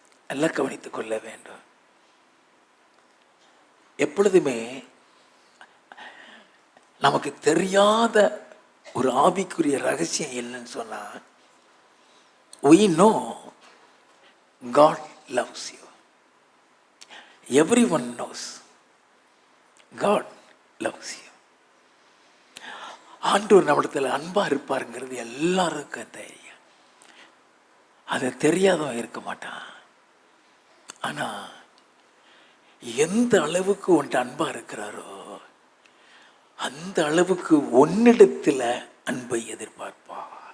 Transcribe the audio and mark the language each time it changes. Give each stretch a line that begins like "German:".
Tamil: எல்லாம் கவனித்துக் கொள்ள வேண்டும். எப்பொழுதுமே நமக்கு தெரியாத ஒரு ஆவிக்குரிய ரகசியம் என்னன்னு சொன்னா,
English: we know God loves you. Everyone knows God loves you.
Tamil: ஆண்டவர் நம்மிடத்தில் அன்பா இருப்பாருங்கிறது எல்லாருக்கும் தெரியும். அதை தெரியாதவன் இருக்க மாட்டான். ஆனா எந்த அளவுக்கு உன்ட்ட அன்பா இருக்கிறாரோ அந்த அளவுக்கு உன்னிடத்துல அன்பை எதிர்பார்ப்பார்.